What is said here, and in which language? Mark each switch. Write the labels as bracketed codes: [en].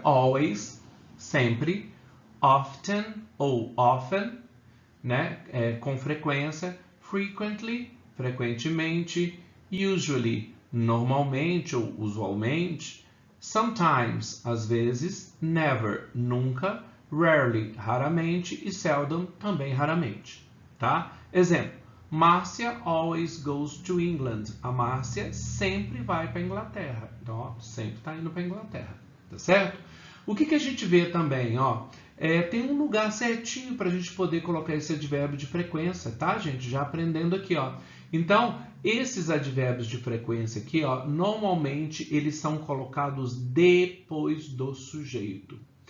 [pt] Always, sempre. Often ou often, né? Com frequência. Frequently, frequentemente. Usually, normalmente ou usualmente. Sometimes, às vezes. Never, nunca. Rarely, raramente. E seldom, também raramente. Tá? [en] Exemplo, Márcia always goes to England. [pt] A Márcia sempre vai para a Inglaterra. Então, ó, sempre está indo para a Inglaterra. Tá certo? O que a gente vê também? Ó, tem um lugar certinho para a gente poder colocar esse advérbio de frequência, tá, gente? Já aprendendo aqui, ó. Então, esses advérbios de frequência aqui, ó, normalmente eles são colocados depois do sujeito.